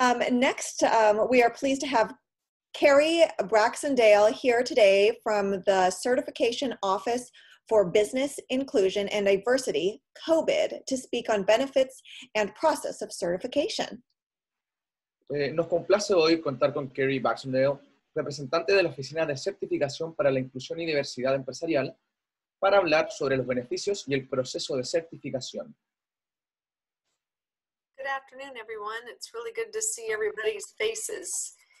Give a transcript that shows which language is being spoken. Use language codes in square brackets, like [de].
[en] Next, we are pleased to have Carrie Braxondale here today from the Certification Office for Business Inclusion and Diversity, COVID, to speak on benefits and process of certification. [es] Nos complace hoy contar con Carrie Braxondale, representante de la Oficina de Certificación para la Inclusión y Diversidad Empresarial, para hablar sobre los beneficios y el proceso de certificación. [en] Good afternoon, everyone. It's really good to see everybody's faces.